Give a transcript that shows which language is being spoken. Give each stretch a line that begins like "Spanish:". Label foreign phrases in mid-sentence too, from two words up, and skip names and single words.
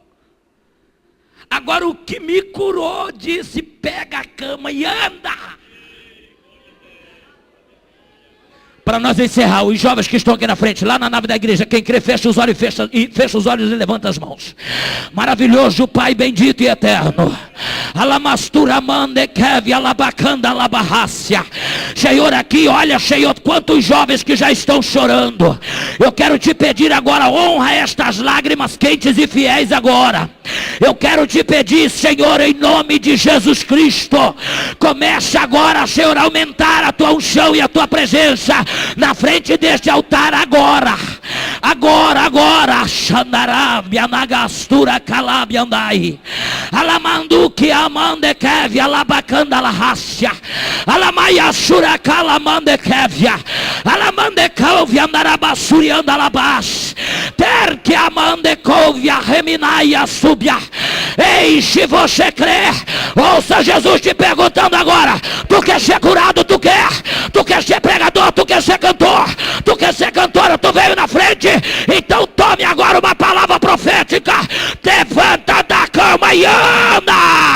Portuguese: Agora o que me curou disse: pega a cama e anda. Para nós encerrar, os jovens que estão aqui na frente, lá na nave da igreja, quem crê, fecha os olhos fecha os olhos e levanta as mãos. Maravilhoso Pai bendito e eterno. Alamastura mande kev alabacanda alabarrácia. Senhor, aqui, olha, Senhor, quantos jovens que já estão chorando. Eu quero te pedir agora, honra estas lágrimas quentes e fiéis agora. Eu quero te pedir, Senhor, em nome de Jesus Cristo, comece agora, Senhor, a aumentar a tua unção e a tua presença na frente deste altar agora. Agora, Xandarabia nagastura calabiandai. Alamanduki amande kevia alabacanda lahácia. Alamaia sura calamande kevia. Alamande covia andarabassuri andalabás. Terque amande covia reminaia subia. Ei, se você crê, ouça Jesus te perguntando agora: tu quer ser curado? Tu quer ser pregador? Tu quer ser cantor? Tu quer ser cantora? Tu veio na frente? Então tome agora uma palavra profética. Levanta da cama e anda.